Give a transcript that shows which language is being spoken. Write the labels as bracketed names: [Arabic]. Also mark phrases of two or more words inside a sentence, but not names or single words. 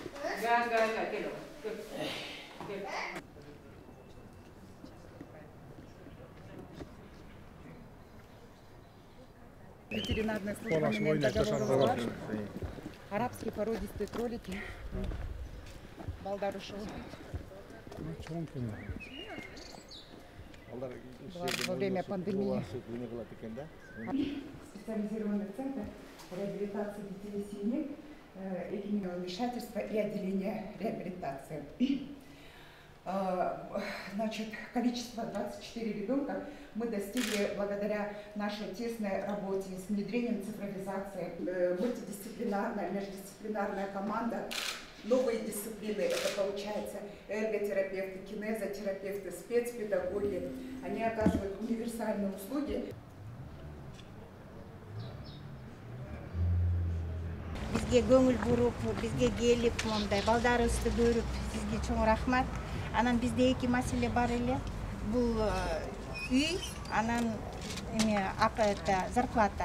[Russian] Ветеринарная служба [Kyrgyz] менен договоры бар. [Russian] Арабские породистые кролики. [Kyrgyz] Балдар ушул. Чоң күнө. [Russian] Во время пандемии. Специализированный центр реабилитации детей и семей, вмешательства и отделения реабилитации. Значит, количество 24 ребенка мы достигли благодаря нашей тесной работе с внедрением цифровизации, мультидисциплинарная, междисциплинарная команда, новые дисциплины, это получается эрготерапевты, кинезотерапевты, спецпедагоги, они оказывают универсальные услуги. [Kyrgyz] Бизге көңүл буруп, бизге келип, мондай балдарыбызды көрүп, сизге чоң рахмат. Анан бизде 2 маселе бар эле. Бул үй, анан зарплата.